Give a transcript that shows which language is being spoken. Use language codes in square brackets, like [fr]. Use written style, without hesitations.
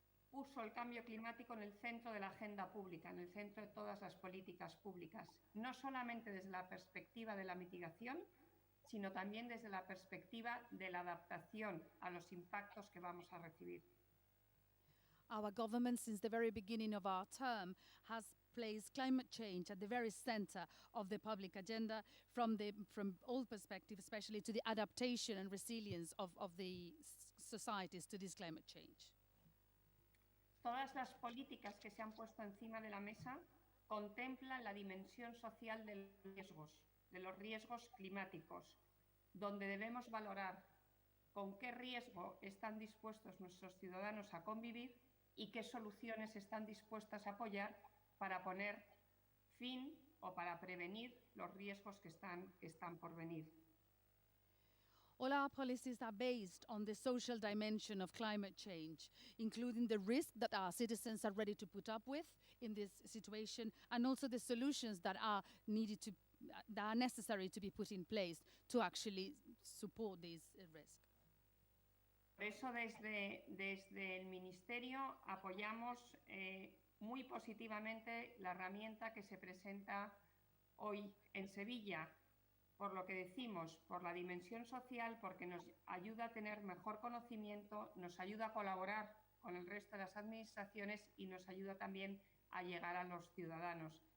[es] Puso el cambio climático en el centro de la agenda pública, en el centro de todas las políticas públicas, no solamente desde la perspectiva de la mitigación, sino también desde la perspectiva de la adaptación a los impactos que vamos a recibir. [en] Our government, since the very beginning of our term, has placed climate change at the very center of the public agenda from all perspectives, especially to the adaptation and resilience of the societies to this climate change. [es] Todas las políticas que se han puesto encima de la mesa contemplan la dimensión social de los riesgos climáticos, donde debemos valorar con qué riesgo están dispuestos nuestros ciudadanos a convivir y qué soluciones están dispuestas a apoyar para poner fin o para prevenir los riesgos que están por venir. [en] All our policies are based on the social dimension of climate change, including the risk that our citizens are ready to put up with in this situation, and also the solutions that are needed to that are necessary to be put in place to actually support this risk. [es] Por eso desde el Ministerio apoyamos muy positivamente la herramienta que se presenta hoy en Sevilla, por lo que decimos, por la dimensión social, porque nos ayuda a tener mejor conocimiento, nos ayuda a colaborar con el resto de las administraciones y nos ayuda también a llegar a los ciudadanos.